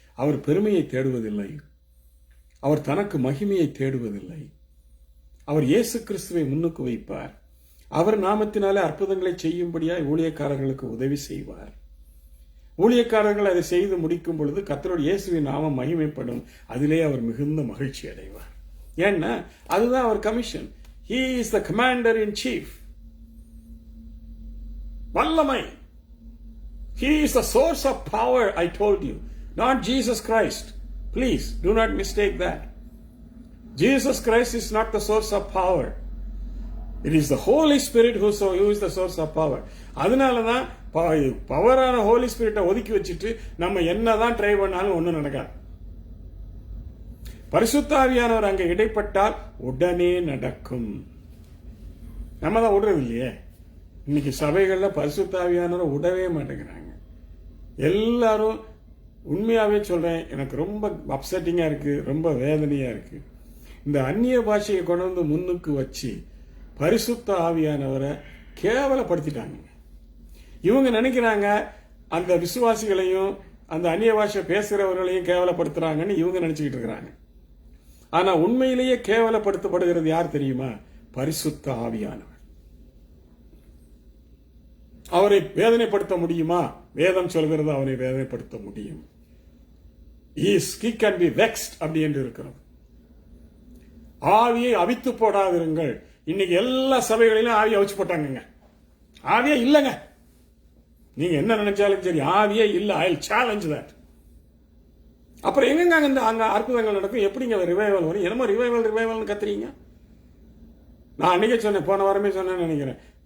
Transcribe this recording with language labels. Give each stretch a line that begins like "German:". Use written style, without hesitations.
Tamil: அவர் பெருமையை தேடுவதில்லை, அவர் தனக்கு மகிமையை தேடுவதில்லை. அவர் இயேசு கிறிஸ்துவை முன்னுக்கு வைப்பார். அவர் நாமத்தினாலே அற்புதங்களை செய்யும்படியாய் ஊழியக்காரர்களுக்கு உதவி செய்வார். ஊழியக்காரர்கள் அதை செய்து முடிக்கும் பொழுது கர்த்தருடைய இயேசுவின் நாமம் மகிமைப்படும். அதிலே அவர் மிகுந்த மகிழ்ச்சி அடைவார். ஏன்னா அதுதான் அவர் commission.
English: He is the commander in chief. வல்லமை. He is the source of power. I told you. not Jesus Christ. Please do not mistake that. Jesus Christ is not the source of power. It is the Holy Spirit who is the source of power.
Tamil: அதனால தான் பவரான ஹோலி ஸ்பிரிட்டை ஒதுக்கி வச்சுட்டு நம்ம என்னதான் try பண்ணாலும் ஒன்றும் நடக்காது. பரிசுத்த ஆவியானவர் அங்கே இடைப்பட்டால் உடனே நடக்கும். நம்ம தான் விடுறது இல்லையே. இன்னைக்கு சபைகளில் பரிசுத்த ஆவியானவரை விடவே மாட்டேங்கிறாங்க. எல்லாரும் உண்மையாகவே சொல்கிறேன், எனக்கு ரொம்ப அப்செட்டிங்காக இருக்குது, ரொம்ப வேதனையாக இருக்குது. இந்த அந்நிய பாஷையை கொண்டு வந்து முன்னுக்கு வச்சு பரிசுத்த ஆவியானவரை கேவலப்படுத்திட்டாங்க. இவங்க நினைக்கிறாங்க அந்த விசுவாசிகளையும் அந்த அந்நிய பாஷை பேசுகிறவர்களையும் கேவலப்படுத்துகிறாங்கன்னு இவங்க நினச்சிக்கிட்டு இருக்கிறாங்க. ஆனால் உண்மையிலேயே கேவலப்படுத்தப்படுகிறது யார் தெரியுமா? பரிசுத்த ஆவியானவர். அவரை வேதனைப்படுத்த முடியுமா? வேதம் சொல்கிறது அவரை வேதனைப்படுத்த முடியும்.
English: He can be vexed
Tamil: அப்படி என்று இருக்கிறது. ஆவியை அவித்து போடாதிருங்கள். இன்னைக்கு எல்லா சபைகளிலும் ஆவியை அவிச்சு போட்டாங்க. ஆவியே இல்லைங்க. நீங்க என்ன நினைச்சாலும் சரி, ஆவியே இல்லை.
English: I challenge that.
Tamil: அப்புறம் எங்க அங்க அற்புதங்கள் நடக்கும்? எப்படிங்க ரிவைவல் வரும்? என்னமோ ரிவைவல் கத்துறீங்க. நான் அன்னைக்கே சொன்னேன், போன வாரமே சொன்னேன்னு நினைக்கிறேன்.